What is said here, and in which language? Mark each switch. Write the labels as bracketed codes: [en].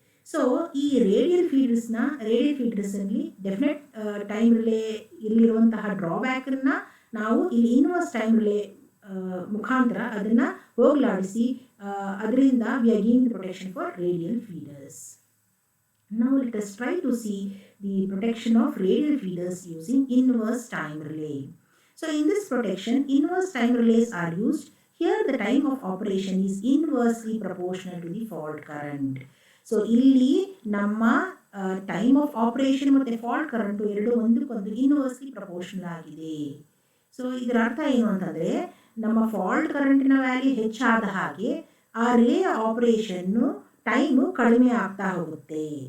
[kn] So ಈ radial ಫೀಡರ್ಸಲ್ಲಿ definite time relay ಇಲ್ಲಿರುವಂತಹ ಡ್ರಾಬ್ಯಾಕನ್ನ ನಾವು ಇಲ್ಲಿ ಇನ್ವರ್ಸ್ ಟೈಮ್ ರಿಲೇ ಮುಖಾಂತರ ಅದನ್ನು ಹೋಗಲಾಡಿಸಿ ಅದರಿಂದ [en] We are giving protection for radial feeders. Now let us try to see the protection of radial feeders using inverse time relay. So in this protection, inverse time relays are used. Here the time of operation is inversely proportional to the fault current. [kn] So ಇಲ್ಲಿ ನಮ್ಮ time of operation ಮತ್ತು fault current ಎರಡು ಒಂದಕ್ಕೊಂದು inversely proportional ಆಗಿದೆ. So ಇದರ ಅರ್ಥ ಏನು ಅಂತಂದರೆ, ನಮ್ಮ ಫಾಲ್ಟ್ ಕರೆಂಟಿನ ವ್ಯಾಲ್ಯೂ ಹೆಚ್ಚಾದ ಹಾಗೆ ಆ ರಿಲೇ ಆಪರೇಷನ್ನು ಟೈಮು ಕಡಿಮೆ ಆಗ್ತಾ ಹೋಗುತ್ತೆ.